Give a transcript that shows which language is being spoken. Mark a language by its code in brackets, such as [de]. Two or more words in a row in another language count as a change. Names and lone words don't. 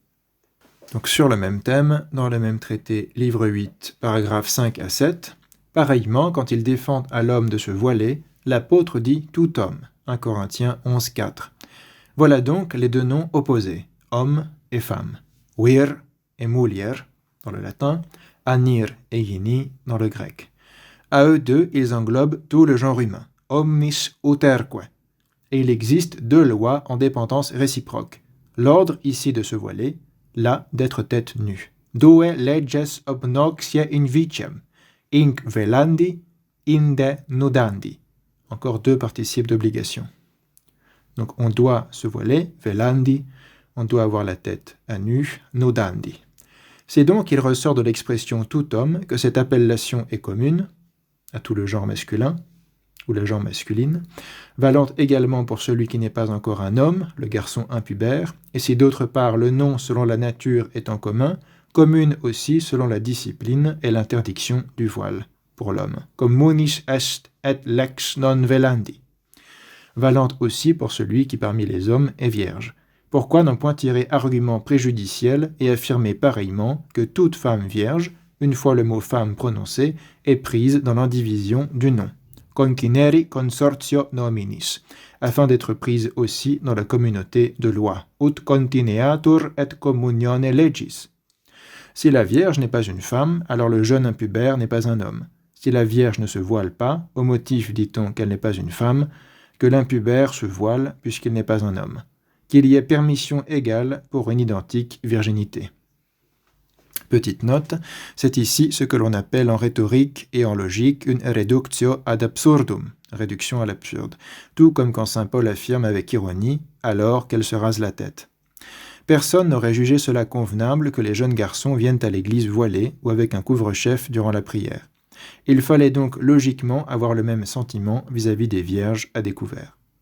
[fr] Donc sur le même thème, dans le même traité, livre 8, paragraphes 5 à 7, pareillement, quand il défend à l'homme de se voiler, l'apôtre dit « tout homme » 1 Corinthiens 11, 4. Voilà donc les deux noms opposés, homme et femme, [la] vir et mulier [fr] dans le latin, anir et gini dans le grec. À eux deux, ils englobent tout le genre humain, [la] omnis uterque, [fr] et il existe deux lois en dépendance réciproque, l'ordre ici de se voiler, là d'être tête nue. [la] Due leges obnoxia invicem, inc velandi, inde nudandi. [fr] Encore deux participes d'obligation. Donc on doit se voiler, velandi, on doit avoir la tête à nu, nudandi. C'est donc qu'il ressort de l'expression tout homme que cette appellation est commune à tout le genre masculin, ou la genre masculine, valant également pour celui qui n'est pas encore un homme, le garçon impubère, et si d'autre part le nom selon la nature est en commun, commune aussi selon la discipline et l'interdiction du voile pour l'homme, comme [la] munis est et lex non velandi, [fr] valant aussi pour celui qui parmi les hommes est vierge. Pourquoi n'en point tirer argument préjudiciel et affirmer pareillement que toute femme vierge, une fois le mot femme prononcé, est prise dans l'indivision du nom, [la] contineri consortio nominis, [fr] afin d'être prise aussi dans la communauté de loi, [la] ut contineatur et communione legis. [fr] Si la Vierge n'est pas une femme, alors le jeune impubère n'est pas un homme. Si la Vierge ne se voile pas, au motif, dit-on, qu'elle n'est pas une femme, que l'impubère se voile puisqu'il n'est pas un homme. Qu'il y ait permission égale pour une identique virginité. Petite note, c'est ici ce que l'on appelle en rhétorique et en logique une [la] reductio ad absurdum, [fr] réduction à l'absurde, tout comme quand saint Paul affirme avec ironie « alors qu'elle se rase la tête ». Personne n'aurait jugé cela convenable que les jeunes garçons viennent à l'église voilés ou avec un couvre-chef durant la prière. Il fallait donc logiquement avoir le même sentiment vis-à-vis des vierges à découvert.